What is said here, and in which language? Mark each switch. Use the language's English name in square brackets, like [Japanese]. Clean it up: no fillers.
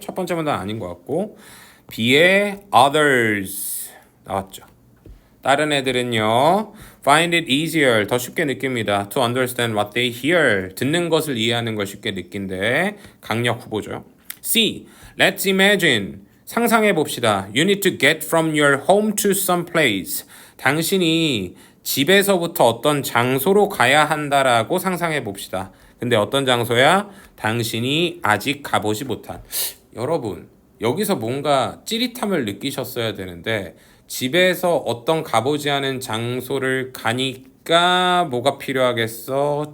[Korean] 첫 번째 문단 아닌 것 같고 B에 others 나왔죠. 다른 애들은요 [English] find it easier [Korean] 더 쉽게 느낍니다. [English] To understand what they hear [Korean] 듣는 것을 이해하는 걸 쉽게 느낀데 강력 후보죠. C. [English] Let's imagine [Korean] 상상해 봅시다. [English] You need to get from your home to some place. [Korean] 당신이 집에서부터 어떤 장소로 가야 한다라고 상상해 봅시다. 근데 어떤 장소야? 당신이 아직 가보지 못한. 여러분, 여기서 뭔가 찌릿함을 느끼셨어야 되는데 집에서 어떤 가보지 않은 장소를 가니까 뭐가 필요하겠어?